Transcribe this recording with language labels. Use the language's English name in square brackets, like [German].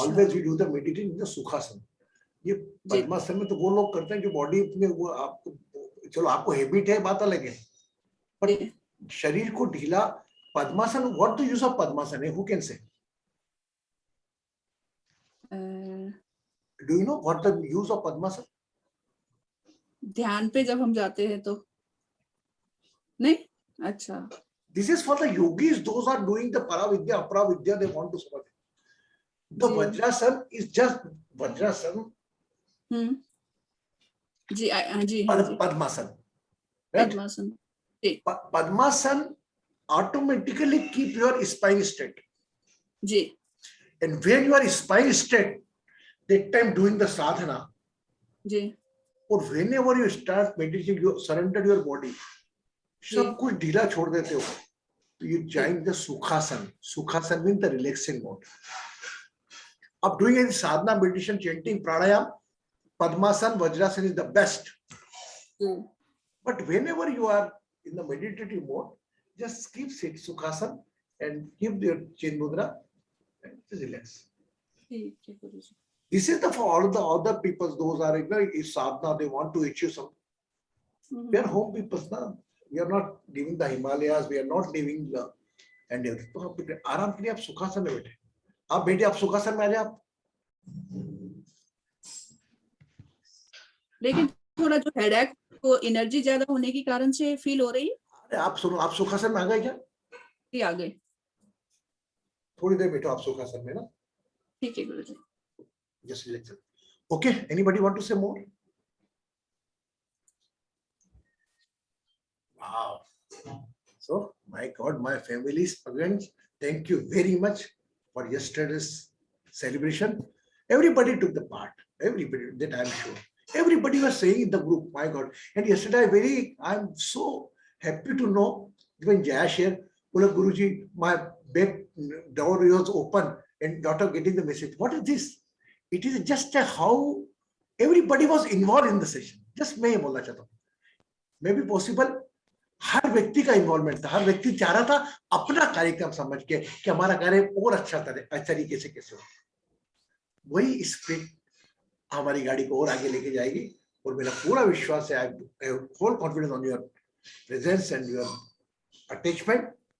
[English] Always we do the meditation in the sukhasana. [Hindi] ये पद्मासन में तो वो लोग करते हैं जो बॉडी में वो आपको, चलो आपको हैबिट है बात अलग है, पर शरीर को ढीला। [English] पद्मासन, what the use of padmasana है? Who can say? Do you know what the use of padmasana? [Hindi] ध्यान पे जब हम जाते हैं तो नहीं। अच्छा, [English] this is for the yogis, those are doing the paravidya aparavidya, they want to support it. The vajrasan is just vajrasan. [Hindi] Ji ji [English] padmasan, right? [Hindi] Padmasana. [English] Padmasan automatically keep your spine straight. [Hindi] Ji. [English] And when you are spine straight, that time doing the sadhana, [Hindi] ji, [English] or whenever you start meditating, you surrender your body, [Hindi] सब कुछ ढीला छोड़ देते हो, तो [English] you join the sukhasan. Sukhasan means the relaxing mode. Up doing any sadhana, meditation, chanting, pranayam, padmasan, vajrasan is the best. But whenever you are in the meditative mode, just keep sit sukhasan and keep your chin mudra and just relax. This is the for all the other people. Those are if sadhana, they want to achieve some. We are home people now. We are not living the Himalayas. We are not living the and [Hindi] तो आप आराम के लिए आप सुखासन में बैठे, आप बैठे, आप सुखासन में आ जाए आप। लेकिन थोड़ा जो हेडेक को एनर्जी ज्यादा होने के कारण से फील हो रही है। अरे आप सुनो, आप सुखासन में आ गए क्या? जी आ गए। थोड़ी देर बैठो आप सुखासन में ना। ठीक है गुरुजी। [English] Just relax. Okay. Anybody want to say more? Wow. So, my God, my family's parents, thank you very much for yesterday's celebration. Everybody took the part. Everybody, that I'm sure. Everybody was saying in the group, my God. And yesterday, I'm so happy to know when Jaya shared, Guruji, my back door was open and daughter getting the message. What is this? It is just how everybody was involved in the session. [Hindi] Just मैं ये बोलना चाहता हूँ, [English] maybe possible [Hindi] हर व्यक्ति का involvement था, हर व्यक्ति चाह रहा था अपना कार्यक्रम समझ के कि हमारा कार्य और अच्छा तरीके से कैसे हो। वही स्पिरिट हमारी गाड़ी को और आगे लेके जाएगी और मेरा पूरा विश्वास है, [English] I have full confidence on your presence and your attachment.